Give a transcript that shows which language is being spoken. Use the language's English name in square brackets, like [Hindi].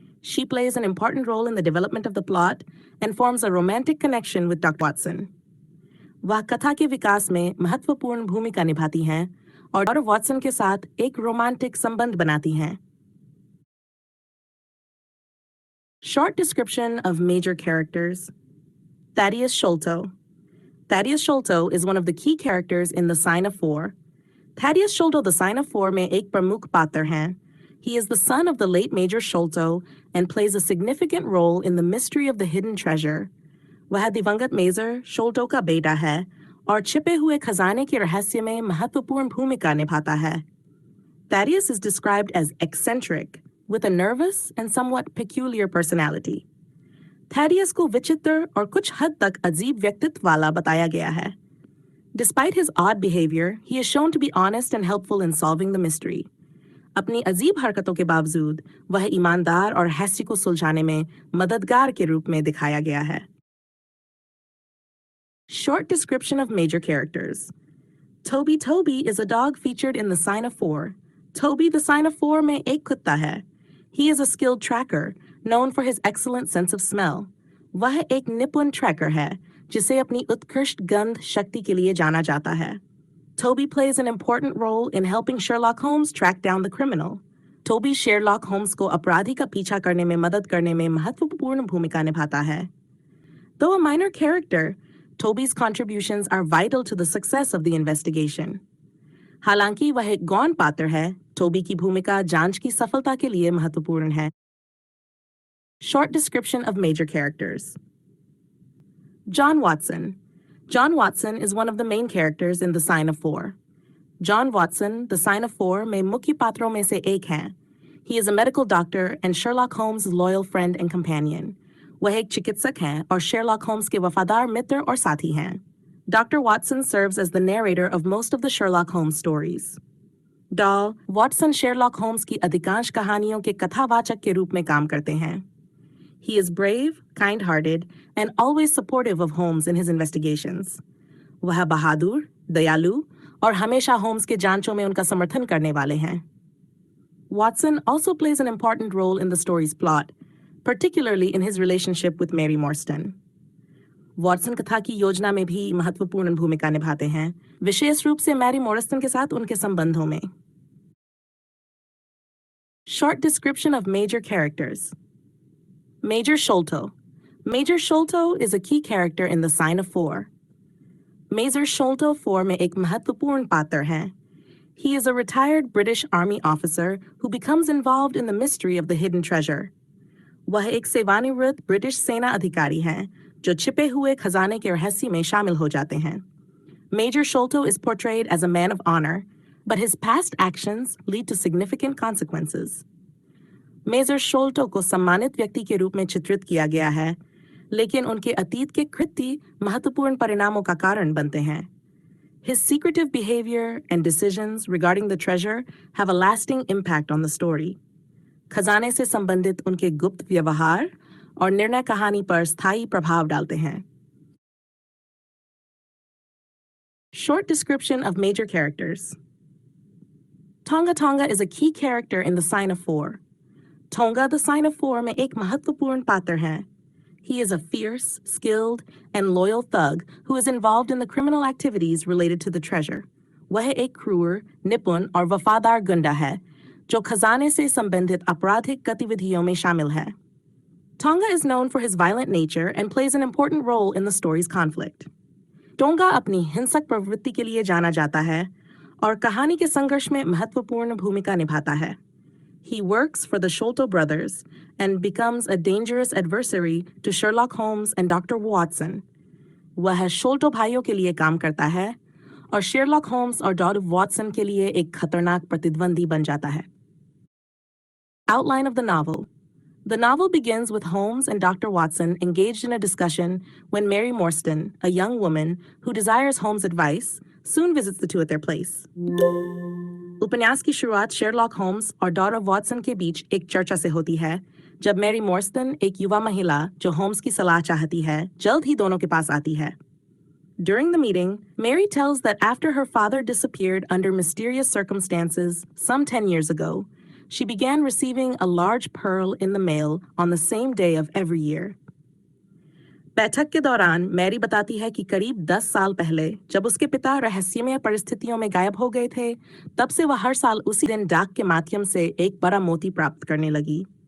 [English] She plays an important role in the development of the plot and forms a romantic connection with Dr. Watson. [Hindi] वह कथा के विकास में महत्वपूर्ण भूमिका निभाती हैं और डॉक्टर वॉटसन के साथ एक रोमांटिक संबंध बनाती हैं. [English] Short description of major characters. Thaddeus Sholto. Thaddeus Sholto is one of the key characters in The Sign of Four. Thaddeus Sholto, The Sign of Four [Hindi] में एक प्रमुख पात्र हैं. [English] He is the son of the late Major Sholto and plays a significant role in the mystery of the hidden treasure. [Hindi] वह दिवंगत major शोल्टो का बेटा है और छिपे हुए खजाने के रहस्य में महत्वपूर्ण भूमिका निभाता है. [English] Thaddeus is described as eccentric, with a nervous and somewhat peculiar personality. [Hindi] Thaddeus को विचित्र और कुछ हद तक अजीब व्यक्तित्व वाला बताया गया है. [English] Despite his odd behavior, he is shown to be honest and helpful in solving the mystery. [Hindi] अपनी अजीब हरकतों के बावजूद वह ईमानदार और हैस्टी को सुलझाने में मददगार के रूप में दिखाया गया है। [English] Short description of major characters. Toby Toby is a dog featured in The Sign of Four. Toby the Sign of Four [Hindi] में एक कुत्ता है. [English] He is a skilled tracker, known for his excellent sense of smell. [Hindi] वह एक निपुण tracker है, जिसे अपनी उत्कृष्ट गंध शक्ति के लिए जाना जाता है. [English] Toby plays an important role in helping Sherlock Holmes track down the criminal. [Hindi] Toby Sherlock Holmes को अपराधी का पीछा करने में मदद करने में महत्वपूर्ण भूमिका निभाता है. [English] Though a minor character, Toby's contributions are vital to the success of the investigation. [Hindi] हालांकि वह एक गौण पात्र है, Toby की भूमिका जांच की सफलता के लिए महत्वपूर्ण है. [English] Short description of major characters. John Watson. John Watson is one of the main characters in The Sign of Four. [Hindi] John Watson, The Sign of Four में मुख्य पात्रों में से एक है. [English] He is a medical doctor and Sherlock Holmes' loyal friend and companion. [Hindi] वह एक चिकित्सक हैं और Sherlock Holmes के वफादार मित्र और साथी हैं. [English] Dr. Watson serves as the narrator of most of the Sherlock Holmes stories. [Hindi] Doll, Watson Sherlock Holmes की अधिकांश कहानियों के कथावाचक के रूप में काम करते हैं. [English] He is brave, kind-hearted, and always supportive of Holmes in his investigations. [Hindi] वह बहादुर, दयालु और हमेशा Holmes के जांचों में उनका समर्थन करने वाले हैं. [English] Watson also plays an important role in the story's plot, particularly in his relationship with Mary Morstan. [Hindi] Watson कथा की योजना में भी महत्वपूर्ण भूमिका निभाते हैं, विशेष रूप से मैरी मोरस्टन के साथ उनके संबंधों में. [English] Short description of major characters. Major Sholto. Major Sholto is a key character in The Sign of Four. [Hindi] Major Sholto 4 में एक महत्वपूर्ण पात्र है. [English] He is a retired British Army officer who becomes involved in the mystery of the hidden treasure. [Hindi] वह एक सेवानिवृत्त British सेना अधिकारी हैं, जो छिपे हुए खजाने के रहस्य में शामिल हो जाते हैं. [English] Major Sholto is portrayed as a man of honor, but his past actions lead to significant consequences. [Hindi] Major शोल्टो को सम्मानित व्यक्ति के रूप में चित्रित किया गया है, लेकिन उनके अतीत के कृत्य महत्वपूर्ण परिणामों का कारण बनते हैं. [English] His secretive behavior and decisions regarding the treasure have a lasting impact on the story. [Hindi] खजाने से संबंधित उनके गुप्त व्यवहार और निर्णय कहानी पर स्थायी प्रभाव डालते हैं. [English] Short description of major characters. Tonga Tonga is a key character in The Sign of Four. Tonga the Sign of Four [Hindi] में एक महत्वपूर्ण पात्र है. [English] He is a fierce, skilled, and loyal thug who is involved in the criminal activities related to the treasure. [Hindi] वह एक क्रूर, निपुण और वफादार गुंडा है, जो खजाने से संबंधित आपराधिक गतिविधियों में शामिल है. [English] Tonga is known for his violent nature and plays an important role in the story's conflict. [Hindi] Tonga अपनी हिंसक प्रवृत्ति के लिए जाना जाता है और कहानी के संघर्ष में महत्वपूर्ण भूमिका निभाता है. [English] He works for the Sholto brothers and becomes a dangerous adversary to Sherlock Holmes and Dr. Watson. [Hindi] वह Sholto भाइयों के लिए काम करता है और Sherlock Holmes और Dr. Watson के लिए एक खतरनाक प्रतिद्वंदी बन जाता है. [English] Outline of the novel. The novel begins with Holmes and Dr. Watson engaged in a discussion when Mary Morstan, a young woman who desires Holmes' advice, soon visits the two at their place. [Hindi] उपन्यास की शुरुआत Sherlock Holmes और daughter Watson के बीच एक चर्चा से होती है, जब मैरी मोर्स्टन, एक युवा महिला जो होम्स की सलाह चाहती है, जल्द ही दोनों के पास आती है. [English] During the meeting, Mary tells that after her father disappeared under mysterious circumstances some 10 years ago, she began receiving a large pearl in the mail on the same day of every year. [Hindi] बैठक के दौरान Mary बताती है कि करीब 10 साल पहले जब उसके पिता रहस्यमय परिस्थितियों में गायब हो गए थे, तब से वह हर साल उसी दिन डाक के माध्यम से एक बड़ा मोती प्राप्त करने लगी.